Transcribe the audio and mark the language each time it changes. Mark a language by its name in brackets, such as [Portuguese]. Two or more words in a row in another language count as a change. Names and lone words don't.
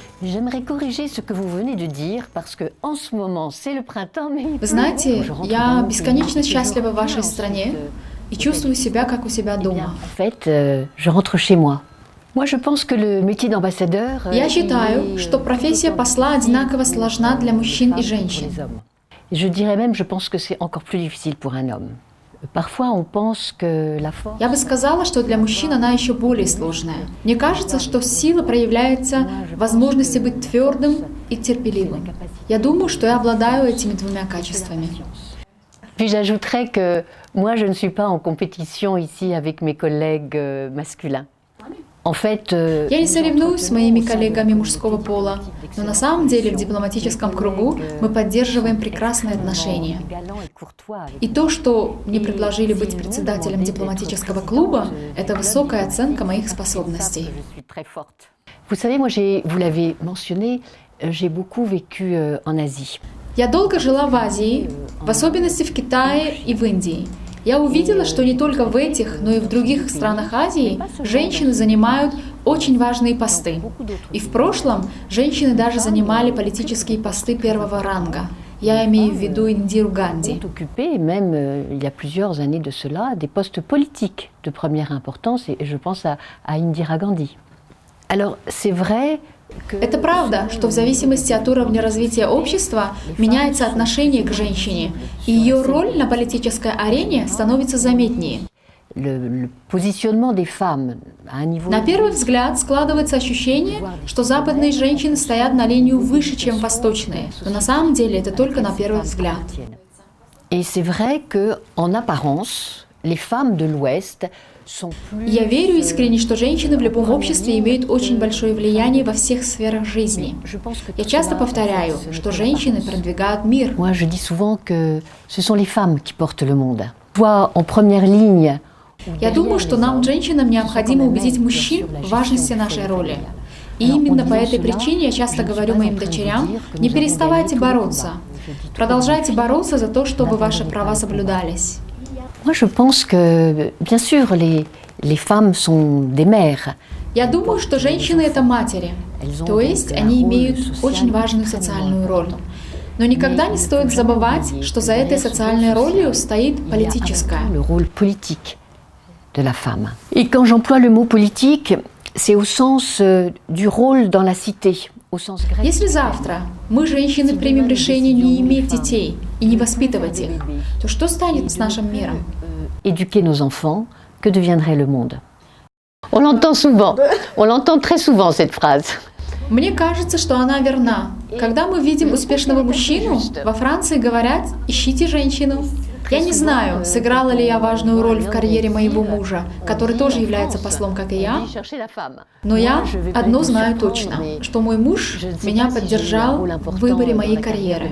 [French] J'aimerais corriger ce que vous venez de dire, parce que en ce moment c'est le printemps, mais... [Russian] Вы знаете, я бесконечно счастлива в вашей стране и чувствую себя как у себя дома. [French] En fait, je rentre chez moi. Moi, je pense que le métier d'ambassadeur... [Russian] Я считаю, что профессия посла одинаково сложна для мужчин и женщин. [French] Je dirais même, je pense que c'est encore plus difficile pour un homme. Parfois, on pense que la force... [Russian] Я бы сказала, что для мужчин она еще более сложная. Мне кажется, что сила проявляется в возможности быть твердым и терпеливым. Я думаю, что я обладаю этими двумя качествами. [French] Puis j'ajouterais que moi, je ne suis pas en compétition ici avec mes collègues masculins. En fait, [Russian] я не соревнуюсь с моими коллегами мужского пола, но на самом деле в дипломатическом кругу мы поддерживаем прекрасные отношения. И то, что мне предложили быть председателем дипломатического клуба, это высокая оценка моих способностей. [French] Vous savez, moi, vous l'avez mentionné, j'ai beaucoup vécu en Asie. [Russian] Я долго жила в Азии, в особенности в Китае и в Индии. Я увидела, что не только в этих, но и в других странах Азии женщины занимают очень важные посты. И в прошлом женщины даже занимали политические посты первого ранга. Я имею в виду Индиру Ганди. [French] Occupé, même il y a plusieurs années de cela, des postes politiques de première importance, et je pense à Indira Gandhi. Alors, c'est vrai. [Russian] Это правда, что в зависимости от уровня развития общества меняется отношение к женщине, и ее роль на политической арене становится заметнее. [French] Le positionnement des femmes à un niveau... [Russian] На первый взгляд складывается ощущение, что западные женщины стоят на линию выше, чем восточные, но на самом деле это только на первый взгляд. [French] Et c'est vrai que, en apparence, les femmes de l'Ouest... [Russian] Я верю искренне, что женщины в любом обществе имеют очень большое влияние во всех сферах жизни. Я часто повторяю, что женщины продвигают мир. [French] Moi, je dis souvent que ce sont les femmes qui portent le monde. Toi, en première ligne. [Russian] Я думаю, что нам, женщинам, необходимо убедить мужчин в важности нашей роли. И именно по этой причине я часто говорю моим дочерям: не переставайте бороться. Продолжайте бороться за то, чтобы ваши права соблюдались. [French] Moi, je pense que, bien sûr, les femmes sont des mères. [Russian] Я думаю, что женщины — это матери, то есть они имеют очень важную социальную роль. Но никогда не стоит забывать, что за этой социальной ролью стоит политическая. [French] Le rôle politique de la femme. Et quand j'emploie le mot politique, c'est au sens du rôle dans la cité. [Russian] Если завтра мы, женщины, примем решение не иметь детей и не воспитывать их, то что станет с нашим миром? [French] Éduquer nos enfants, que deviendrait le monde? On l'entend souvent, on l'entend très souvent cette phrase. [Russian] Мне кажется, что она верна. Когда мы видим успешного мужчину, во Франции говорят: ищите женщину. Я не знаю, сыграла ли я важную роль в карьере моего мужа, который тоже является послом, как и я, но я одно знаю точно, что мой муж меня поддержал в выборе моей карьеры.